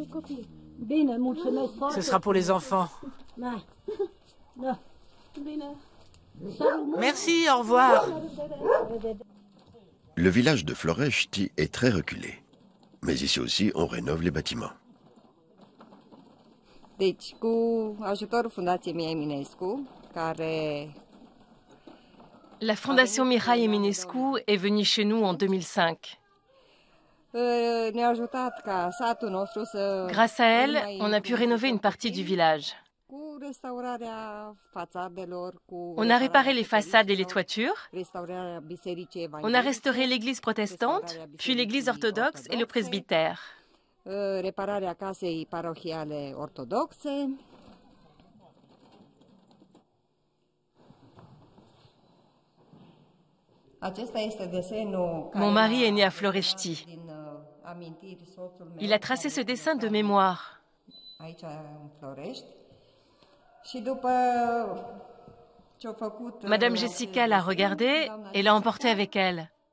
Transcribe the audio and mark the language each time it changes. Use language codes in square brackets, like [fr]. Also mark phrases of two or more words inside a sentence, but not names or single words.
[fr] Ce sera pour les enfants. Merci, au revoir. Le village de Florești est très reculé. Mais ici aussi, on rénove les bâtiments. [ro] Deci, cu ajutorul Fundației Mihai Eminescu, care... [fr] La Fondation Mihai Eminescu est venue chez nous en 2005. [ro] Ne-a ajutat ca satul nostru să... [fr] Grâce à elle, on a pu rénover une partie du village. On a réparé les façades et les toitures. On a restauré l'église protestante, puis l'église orthodoxe et le presbytère. [ro] Repararea casei parohiale ortodoxe. [fr] Mon mari est né à Florești. Il a tracé ce dessin de mémoire. Madame Jessica l'a regardé et l'a emporté avec elle.